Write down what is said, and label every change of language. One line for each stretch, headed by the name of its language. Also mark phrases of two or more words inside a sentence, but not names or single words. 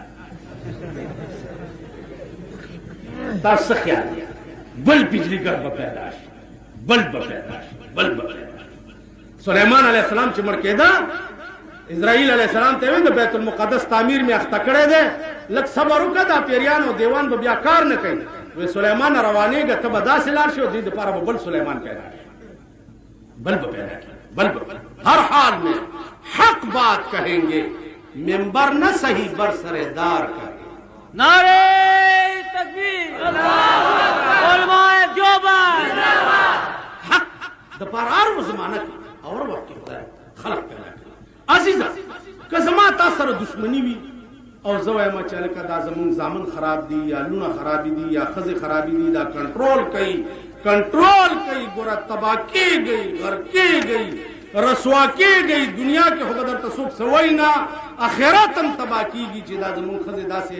Pashto: تاسو خیال بل بجلیګر به پیدا شي بل به پیدا شي بل به سليمان
Arabic: عليه السلام
Pashto: چې مړ کېدا اسرائیل
Arabic: علیہ السلام
Pashto: ته ویل د بیت المقدس تعمیر می اخته کړی دی لکه صبر وکړه دا پیریان او دیوان به بیا کار نه کوي وی سليمان روانېږه ته به داسې لاړ شي او دې دپاره به بل سليمان پیدا شي بل به پیدا کړي بل به
Urdu: ہر حال میں حق بات کہیں گے ممبر نہ صحیح برسردار کریں نعرہ تکبیر علماء دیوبند
Pashto: حق دپاره هر زمانه کې اور وخت کې خدای خلق پیدا کړي عزیزه که زما تا سره دشمنی وي او زه وایم چې هلکه دا زمونږ زامن خراب دي یا لونه خرابې دي یا ښځې خرابې دي دا کنټرول کوي ګوره تباه کېږئ غر کېږئ رسوا کېږئ دنیا کې خو به درته څوک څه وایي نه اخرت هم تباه کېږي چې دا زمونږ ښځې داسې